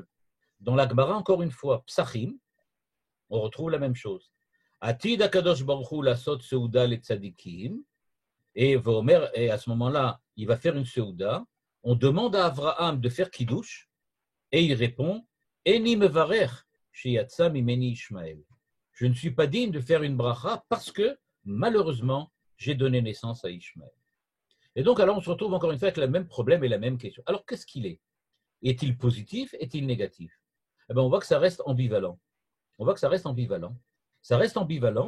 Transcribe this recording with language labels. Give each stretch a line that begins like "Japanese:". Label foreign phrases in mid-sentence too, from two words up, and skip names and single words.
French: Dans la Gemara, encore une fois, Psachim, on retrouve la même chose.
Hebrew: עתיד הקדוש ברוך הוא לעשות סעודה לצדיקים,
French: et à ce moment-là, il va faire une seuda. On demande à Avraham de faire kiddush, et il répond
Hebrew: איני מברך שיצא ממני ישמעאל.
French: Je ne suis pas digne de faire une bracha parce que, malheureusement, j'ai donné naissance à Ishmael. Et donc, alors, on se retrouve encore une fois avec le même problème et la même question. Alors, qu'est-ce qu'il est? Est-il positif? Est-il négatif? Eh bien, on voit que ça reste ambivalent. Ça reste ambivalent.